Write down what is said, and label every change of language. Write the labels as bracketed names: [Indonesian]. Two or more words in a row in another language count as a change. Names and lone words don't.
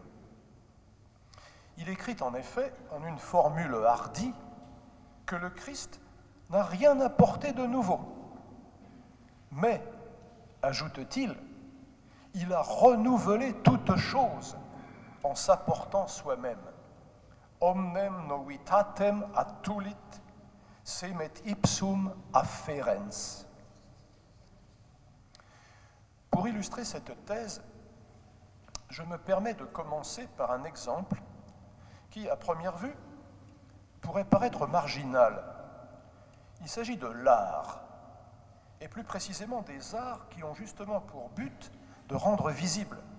[French] Il écrit en effet, en une formule hardie, que le Christ n'a rien apporté de nouveau. Mais, ajoute-t-il, il a renouvelé toute chose en s'apportant soi-même. [Latin] Omnem novitatem attulit, semet ipsum afferens. [French] Pour illustrer cette thèse, je me permets de commencer par un exemple qui, à première vue, pourrait paraître marginal. Il s'agit de l'art, et plus précisément des arts qui ont justement pour but de rendre visible.